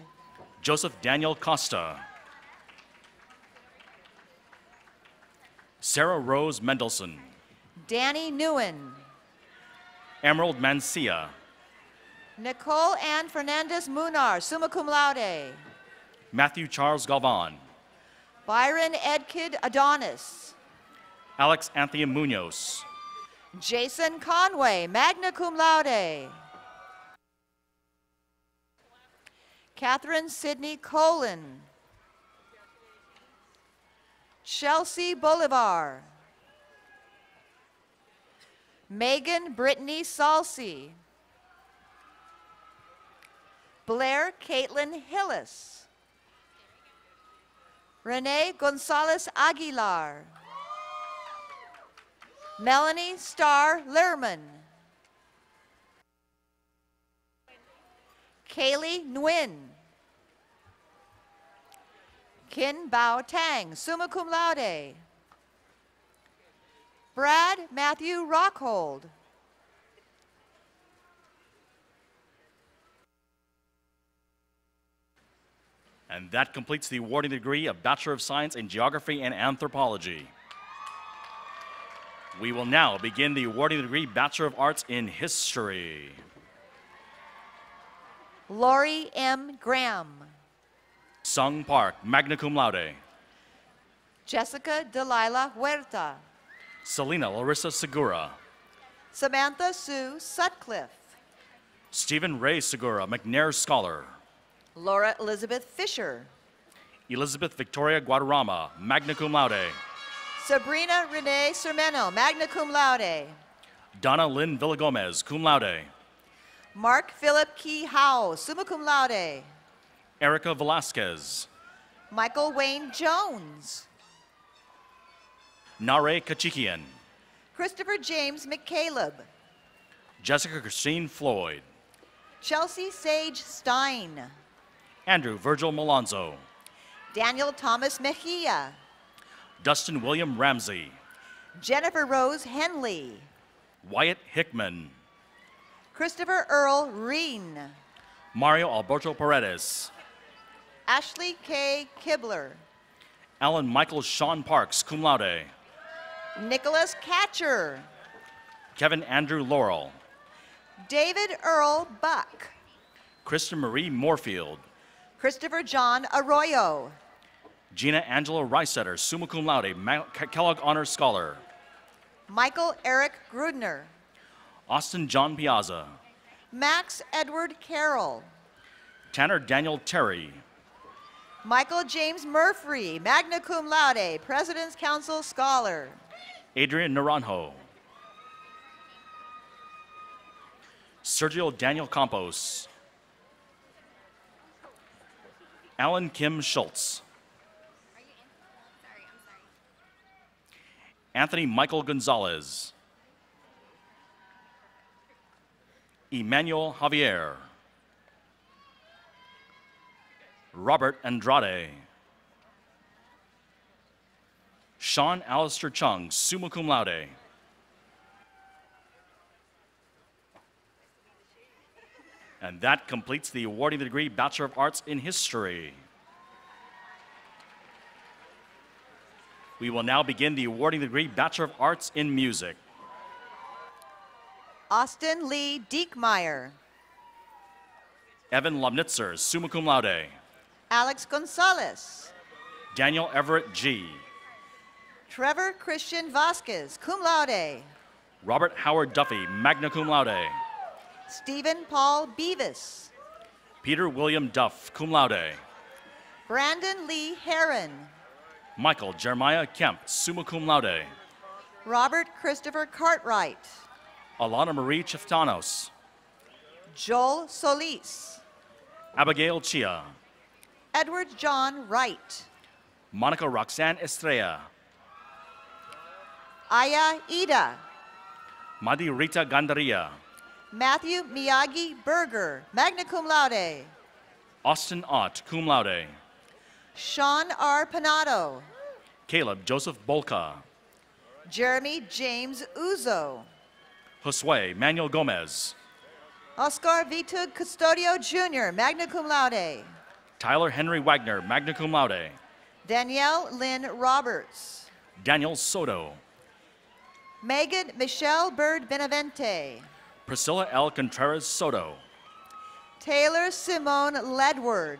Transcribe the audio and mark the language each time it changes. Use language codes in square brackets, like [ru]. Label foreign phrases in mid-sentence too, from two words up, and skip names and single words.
[en] Joseph Daniel Costa. Sarah Rose Mendelson. Danny Newen. Emerald Mancia. Nicole Ann Fernandez Munar, [la] summa cum laude. [en] Matthew Charles Galvan. Byron Edkid Adonis. Alex Anthony Munoz. Jason Conway, [la] magna cum laude. [en] Catherine Sidney Colin. Chelsea Bolivar. Megan Brittany Salsi. Blair Caitlin Hillis. Renee Gonzalez Aguilar. Melanie Starr Lerman. Kaylee Nguyen. Kin Bao Tang, [la] summa cum laude. [en] Brad Matthew Rockhold. And that completes the awarding degree of Bachelor of Science in Geography and Anthropology. We will now begin the awarding degree Bachelor of Arts in History. Lori M. Graham. Sung Park, [la] magna cum laude. [en] Jessica Delilah Huerta. Selena Larissa Segura. Samantha Sue Sutcliffe. Stephen Ray Segura, McNair Scholar. Laura Elizabeth Fisher. Elizabeth Victoria Guadarrama, [la] magna cum laude. [en] Sabrina Renee Sermeno, [la] magna cum laude. [en] Donna Lynn Villagomez, [la] cum laude. [en] Mark Philip Key Howe, [la] summa cum laude. [en] Erica Velasquez. Michael Wayne Jones. Nare Kachikian. Christopher James McCaleb. Jessica Christine Floyd. Chelsea Sage Stein. Andrew Virgil Malonzo. Daniel Thomas Mejia. Dustin William Ramsey. Jennifer Rose Henley. Wyatt Hickman. Christopher Earl Reen. Mario Alberto Paredes. Ashley K. Kibler. Alan Michael Sean Parks, [la] cum laude. [en] Nicholas Catcher. Kevin Andrew Laurel. David Earl Buck. Kristen Marie Moorfield. Christopher John Arroyo. Gina Angela Reisetter, [la] summa cum laude, [en] Kellogg Honor Scholar. Michael Eric Grudner. Austin John Piazza. Max Edward Carroll. Tanner Daniel Terry. Michael James Murphy, [la] magna cum laude, [en] President's Council Scholar. Adrian Naranjo. Sergio Daniel Campos. Alan Kim Schultz. Anthony Michael Gonzalez. Emmanuel Javier. Robert Andrade. Sean Alistair Chung, [la] summa cum laude. [en] And that completes the awarding the degree Bachelor of Arts in History. We will now begin the awarding the degree Bachelor of Arts in Music. Austin Lee Diekmeyer. Evan Lomnitzer, [la] summa cum laude. [en] Alex Gonzalez. Daniel Everett G. Trevor Christian Vasquez, [la] cum laude. [en] Robert Howard Duffy, [la] magna cum laude. [en] Stephen Paul Beavis. Peter William Duff, [la] cum laude. [en] Brandon Lee Heron. Michael Jeremiah Kemp, [la] summa cum laude. [en] Robert Christopher Cartwright. Alana Marie Chiftanos. Joel Solis. Abigail Chia. Edward John Wright. Monica Roxanne Estrella. Aya Ida. Madi Rita Gandaria. Matthew Miyagi Berger, [la] magna cum laude. [en] Austin Ott, [la] cum laude. [en] Sean R. Panado. Caleb Joseph Bolka. Jeremy James Uzo. Josue Manuel Gomez. Oscar Vitug Custodio Jr., [la] magna cum laude. [en] Tyler Henry Wagner, [la] magna cum laude. [en] Danielle Lynn Roberts. Daniel Soto. Megan Michelle Bird Benavente. Priscilla L. Contreras Soto. Taylor Simone Ledward.